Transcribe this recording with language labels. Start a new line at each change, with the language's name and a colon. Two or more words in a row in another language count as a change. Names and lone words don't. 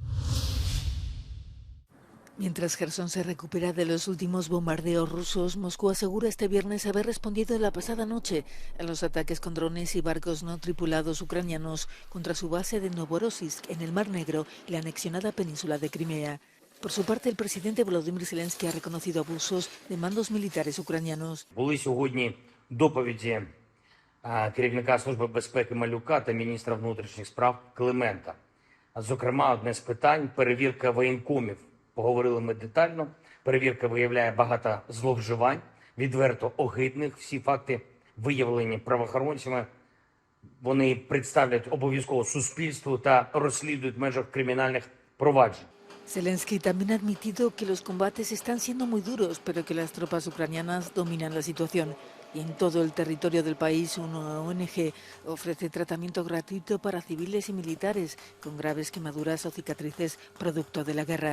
Spanish: Mientras Jersón se recupera de los últimos bombardeos rusos, Moscú asegura este viernes haber respondido la pasada noche a los ataques con drones y barcos no tripulados ucranianos contra su base de Novorossiysk en el Mar Negro y la anexionada península de Crimea. Por su parte, el presidente Volodymyr Zelensky ha reconocido abusos de mandos militares ucranianos.
Ukrainian: Були сьогодні доповіді керівника Служби безпеки Малюка та міністра внутрішніх справ Климента. Зокрема, одне з питань – перевірка воєнкомів. Поговорили ми детально. Перевірка виявляє багато зловживань, відверто огидних. Всі факти виявлені правоохоронцями. Вони представлять обов'язково суспільству та розслідують в межах кримінальних проваджень.
Spanish: Zelensky también ha admitido que los combates están siendo muy duros, pero que las tropas ucranianas dominan la situación. Y en todo el territorio del país, una ONG ofrece tratamiento gratuito para civiles y militares con graves quemaduras o cicatrices producto de la guerra.